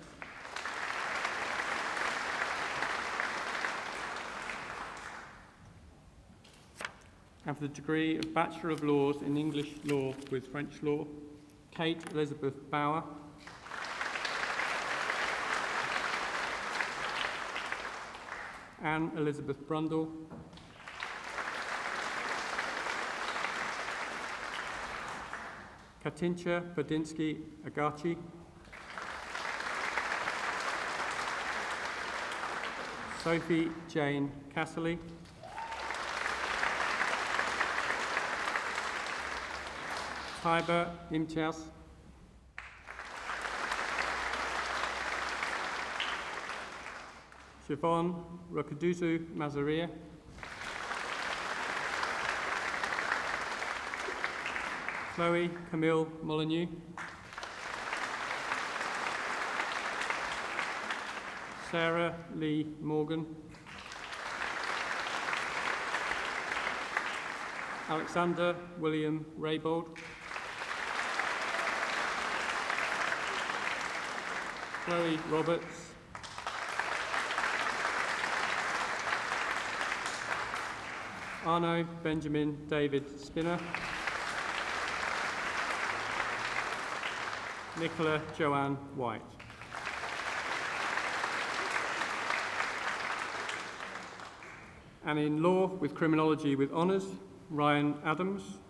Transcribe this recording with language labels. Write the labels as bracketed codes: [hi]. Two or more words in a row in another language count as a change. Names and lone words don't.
[en] And for the degree of Bachelor of Laws in English Law with French Law, Kate Elizabeth Bauer. Anne Elizabeth Brundle. Katinka Badinsky Agachi. Sophie Jane Casserly. Taiba Imtiaz. Siobhan Rokaduzu Mazaria. Chloe Camille Molyneux. Sarah Lee Morgan. Alexander William Raybold. Chloe Roberts. Arno Benjamin David Spinner. Nicola Joanne White. And in Law with Criminology with Honours, Ryan Adams.